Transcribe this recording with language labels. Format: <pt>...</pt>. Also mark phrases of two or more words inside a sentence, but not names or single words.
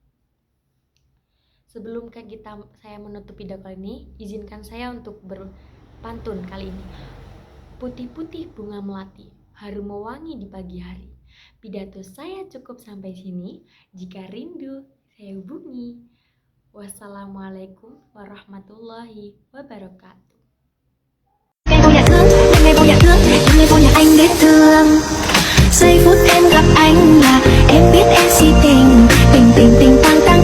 <id>Sebelum saya menutup pidato kali ini, izinkan saya untuk berpantun kali ini. Putih-putih bunga melati, harum mewangi di pagi hari. Pidato saya cukup sampai sini. Jika rindu, saya hubungi.</id> <ar>والسلام عليكم ورحمة الله وبركاته.</ar> <vi>Ngày vô nhà thương, ngày vô nhà anh đến thương. Giây phút em gặp anh là em biết em si tình, tình tình tình ta.</vi>